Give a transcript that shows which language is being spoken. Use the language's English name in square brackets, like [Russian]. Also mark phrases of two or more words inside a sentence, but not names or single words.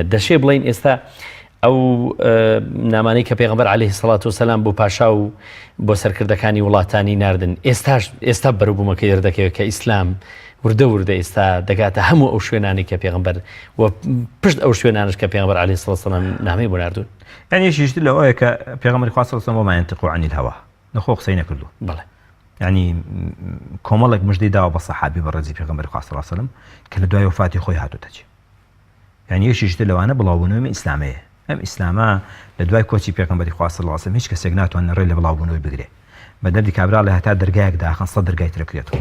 [Central Kurdish] دەشێ بڵین ئێستا ئەو نامانەی کە پێغەمبەر [Arabic] عەلەیهی سەڵات وەسەلام [Central Kurdish] بۆ پاشا و بۆ سەرکردەکانی وڵاتانی ناردن ئێستا بەروبوومەکەی دەردەکەوێت کە ئیسلام وردە ئێستا دەگاتە هەموو ئەو شوێنانی کە پێغەمبەر و پشت ئەو شوێنانش کە پێغەمبەر [Arabic] عەلەیهی سەڵات وەسەلام [Central Kurdish] نامەی بۆ ناردوون. یعنی یەکێکتر لەوەیە کە پێغەمبەری خوا [Arabic] صلی الله علیه و سلم وما ينطق عن الهوى [Central Kurdish] نەخۆ قسەی نەکردو. بەڵێ ینی کۆمەڵێک مژدەی داوە بە سەحابی بەڕێزی پێغەمبەری خوا [Arabic] صلی الله علیه و سلم [Central Kurdish] کە لە دوای وفاتی خۆی هاتووەتە چی. یعنی یەکێکتر لەوانە بڵاوبوونەوەی ئیسلامەیە. ئەم ئیسلامە لە دوای کۆچی پێغەمبەری خوا [Arabic] صلی الله علیه و سلم [Central Kurdish] هیچ کەسێک ناتوانێت ڕێ لە بڵاوبوونەوەی بگرێ بە دەردی کابرا لە هەتا دەرگایەکدا خەن سەد دەرگای ترەکرێتەوە.